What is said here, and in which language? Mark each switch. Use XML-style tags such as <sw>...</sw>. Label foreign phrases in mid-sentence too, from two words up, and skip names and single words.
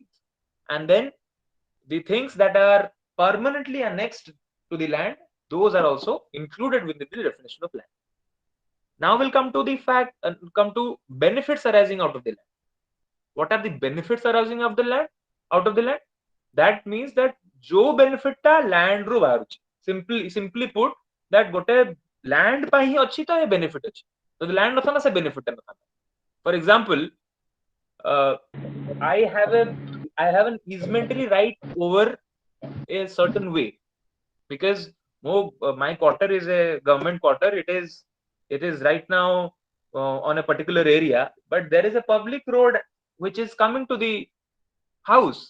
<en>And then the things that are permanently annexed to the land, those are also included within the definition of land. Now we'll come to the fact, come to benefits arising out of the land. What are the benefits arising of the land, out of the land? That means that जो benefit टा land</en> <or>ରୁ ବାହାରୁଛି,</or> <en>simply put, that</en> <or>ଗୋଟେ land ପାଇଁ ହିଁ ଅଛି ତ ଏ benefit ଅଛି, ଯଦି land ନଥାନ୍ତା ସେ benefit ଟା ନଥାନ୍ତା.</or> <en>For example, uh, I have a I have an easementary right over a certain way, because my quarter is a government quarter. It is right now on a particular area, but there is a public road which is coming to the house.</en>